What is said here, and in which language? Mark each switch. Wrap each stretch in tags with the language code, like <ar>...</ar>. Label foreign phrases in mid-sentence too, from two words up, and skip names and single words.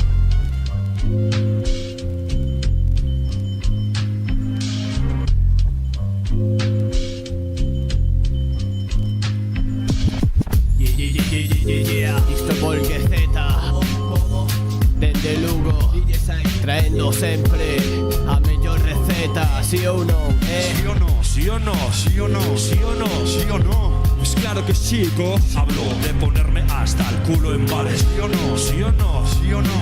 <gl>Isto Volguezeta dende Lugo, traendo sempre a mellor receta. Si ou non, Si ou non, si ou non, si ou non, si ou non, si ou non.</gl> <es>Pues claro que sí, co. Hablo de ponerme hasta el culo en bares.</es> <gl>Si ou non, si ou non, si ou non.</gl>